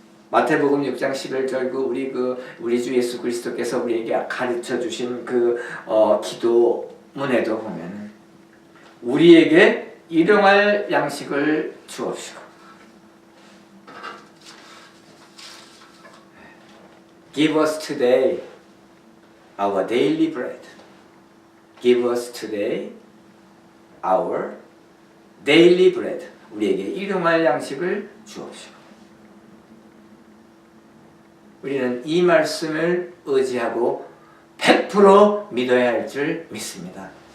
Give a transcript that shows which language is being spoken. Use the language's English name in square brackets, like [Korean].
[Korean] 마태복음 6장 11절 우리 주 예수 그리스도께서 우리에게 가르쳐 주신 기도문에도 보면은 우리에게 일용할 양식을 주옵시고 [English] Give us today our daily bread. Give us today our daily bread. [Korean] 우리에게 일용할 양식을 주옵시고. 우리는 이 말씀을 의지하고 100% 믿어야 할 줄 믿습니다.